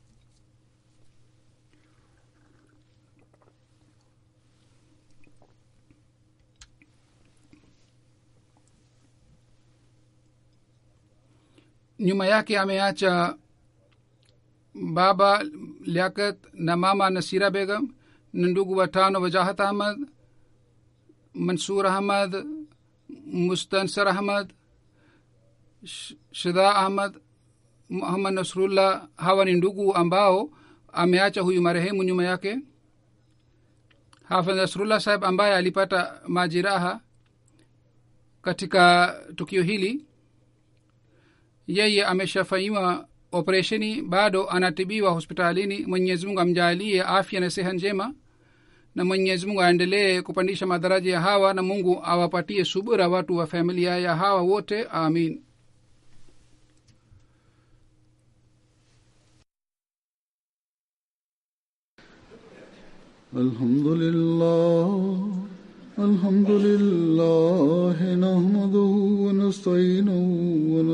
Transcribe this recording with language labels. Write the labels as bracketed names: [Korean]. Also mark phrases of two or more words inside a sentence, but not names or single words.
[Swahili] Nyuma yake ameacha baba Liaquat na mama Nasira Begum na ndugu watano: Wajahat Ahmad, Mansur Ahmad, Mustansar Ahmad, Shida Ahmad, Muhammad Nasrullah. Hawa ni ndugu ambao ameacha huyu marehemu nyuma yake. Hafidh Nasrullah Sahib ambaye alipata majeraha katika tukio hili, yeye ameshafanyiwa operesheni, bado anatibiwa hospitalini. Mwenyezi Mungu amjalie afya na siha njema, na Mwenyezi Mungu aendelee kupandisha madaraja ya hawa, na Mungu awapatie subira watu wa familia ya hawa wote. Amin. [Arabic] الحمد لله نحمده ونستعينه و